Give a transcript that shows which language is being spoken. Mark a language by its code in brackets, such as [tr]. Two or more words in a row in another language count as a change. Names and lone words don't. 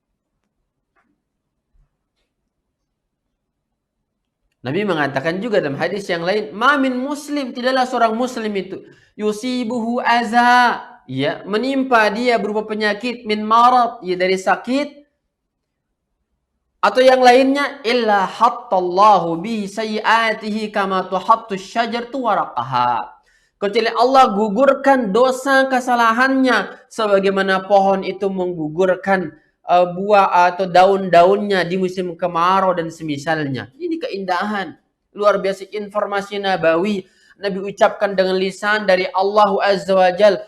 [id] Nabi mengatakan juga dalam hadis yang lain, [ar] "ما من مسلم, [id] tidaklah seorang muslim itu [ar] يصيبه أذى, [id] ya, menimpa dia berupa penyakit [ar] من مرض, [id] ya, dari sakit atau yang lainnya, [ar] إلا حط الله بسيئاته كما تحط الشجرة ورقها." [id] Kecuali Allah gugurkan dosa kesalahannya sebagaimana pohon itu menggugurkan buah atau daun-daunnya di musim kemarau dan semisalnya. Ini keindahan. Luar biasa informasi nabawi. Nabi ucapkan dengan lisan dari Allah [ar] عز وجل.